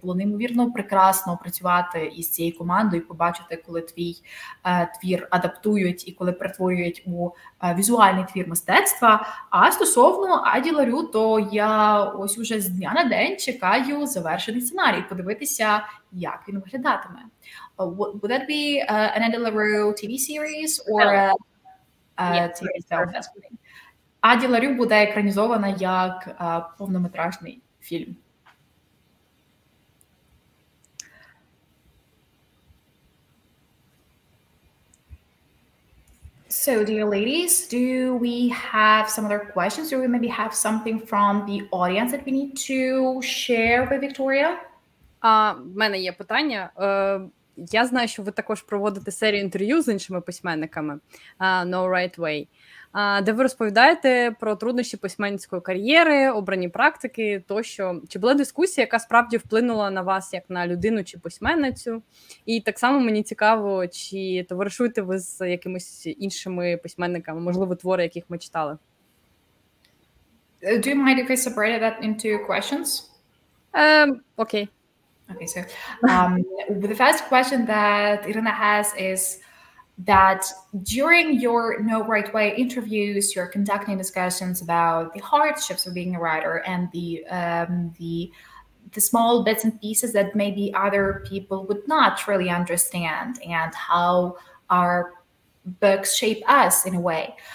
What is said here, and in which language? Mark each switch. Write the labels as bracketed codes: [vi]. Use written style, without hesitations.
[uk] Було неймовірно прекрасно працювати із цією командою, побачити, коли твій твір адаптують і коли перетворюють у візуальний твір мистецтва. А стосовно Адді Лярю, то я ось уже з дня на день чекаю завершений сценарій, подивитися, як він виглядатиме. [en] Would that be an Addy Lярю TV series or a TV film? [uk] Адді Лярю буде екранізована як повнометражний фільм. [en] So, dear ladies, do we have some other questions? Do we maybe have something from the audience that we need to share with Victoria? [uk] В мене є питання. Я знаю, що ви також проводите серію інтерв'ю з іншими письменниками No Right Way, де ви розповідаєте про труднощі письменницької кар'єри, обрані практики тощо. Чи була дискусія, яка справді вплинула на вас як на людину чи письменницю? І так само мені цікаво, чи товаришуєте ви з якимись іншими письменниками, можливо, твори, яких ми читали? [en] Do you mind if I separated that into questions? Okay. Okay, so the first question that Irina has is that during your No Right Way interviews, you're conducting discussions about the hardships of being a writer and the small bits and pieces that maybe other people would not really understand, and how our books shape us in a way.